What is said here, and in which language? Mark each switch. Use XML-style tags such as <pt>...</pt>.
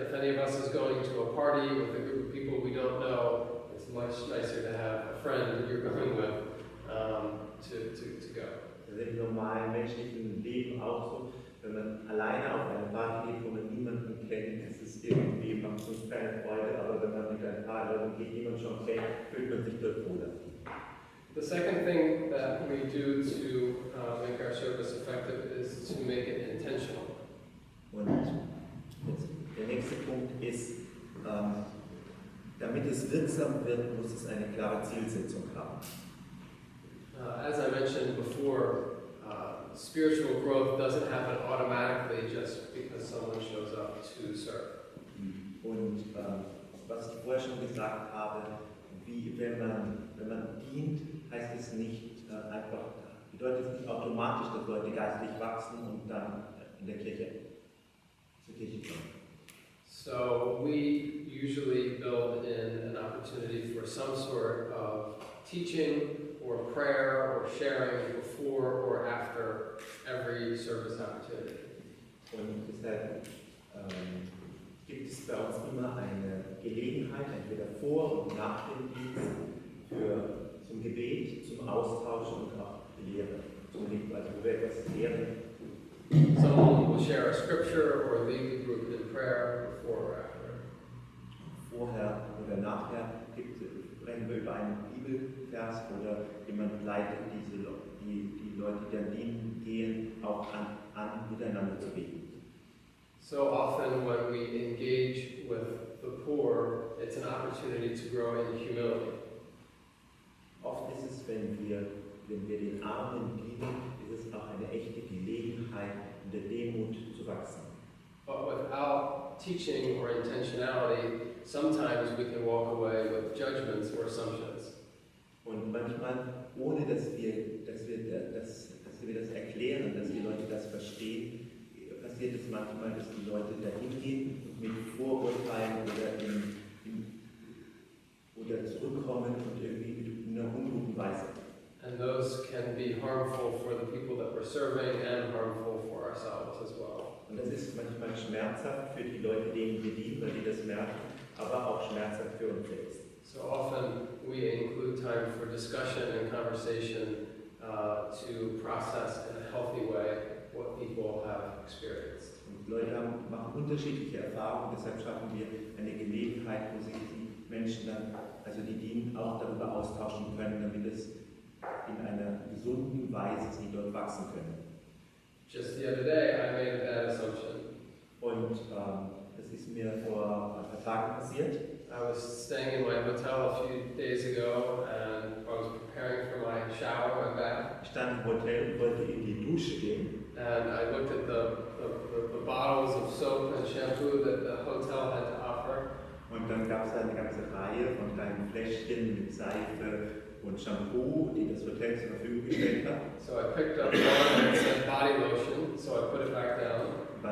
<en>If any of us is going to a party with a group of people we don't know, it's much nicer to have a friend that you're going with to go.</en> <de>Das ist im normalen menschlichen Leben auch so. Wenn man alleine auf eine Party geht, wo man niemanden kennt, ist es irgendwie, macht es uns keine Freude, aber wenn man mit ein paar Leuten geht, die man schon kennt, fühlt man sich dort wohler.</de> <en>The second thing that we do to make our service effective is to make it intentional.</en> <de>Und der nächste Punkt ist, damit es wirksam wird, muss es eine klare Zielsetzung haben.</de> <en>As I mentioned before, spiritual growth doesn't happen automatically just because someone shows up to serve.</en> <de>Und was ich vorher schon gesagt habe, wie wenn man dient, heißt es nicht bedeutet es nicht automatisch, dass Leute geistlich wachsen und dann zur Kirche kommen.</de> <en>So we usually build in an opportunity for some sort of teaching or prayer or sharing before or after every service opportunity.</en> <de>Und deshalb gibt es bei uns immer eine Gelegenheit, entweder vor und nach dem Dienst, zum Gebet, zum Austausch und auch Lehre. Also wo wir etwas lehren.</de> <en>Someone will share a scripture or lead the group in prayer before or after.</en> <de>Vorher oder nachher sprechen wir über einen Bibelvers oder jemand leitet die Leute, die dann dienen, gehen auch an miteinander zu beten.</de> <en>So often when we engage with the poor, it's an opportunity to grow in humility.</en> <de>Oft ist es, wenn wir den Armen dienen, ist es auch eine echte Gelegenheit, in der Demut zu wachsen.</de> <en>But without teaching or intentionality, sometimes we can walk away with judgments or assumptions.</en> <de>Und manchmal, ohne dass wir das erklären, dass die Leute das verstehen, passiert es manchmal, dass die Leute dahin gehen und mit Vorurteilen oder zurückkommen und irgendwie in einer unguten Weise.</de> <en>And those can be harmful for the people that we're serving and harmful for ourselves as well.</en> <de>Und das ist manchmal schmerzhaft für die Leute, denen wir dienen, weil die das merken, aber auch schmerzhaft für uns selbst.</de> <en>So often we include time for discussion and conversation to process in a healthy way what people have experienced.</en> <de>Und Leute machen unterschiedliche Erfahrungen, deshalb schaffen wir eine Gelegenheit, wo sich die Menschen dann, also die dienen, auch darüber austauschen können, damit es in einer gesunden Weise sie dort wachsen können.</de> <en>Just the other day I made a bad assumption.</en> <de>Und das ist mir vor ein paar Tagen passiert.</de> <en>I was staying in my hotel a few days ago and I was preparing for my shower and bath.</en> <de>Ich stand im Hotel und wollte in die Dusche gehen.</de> <en>And I looked at the bottles of soap and shampoo that the hotel had to offer.</en> <de>Und dann gab es eine ganze Reihe von kleinen Fläschchen mit Seife und Shampoo, die das Hotel zur Verfügung gestellt hat.</de> <en>So I picked up one and it said body lotion, so I put it back down.</en>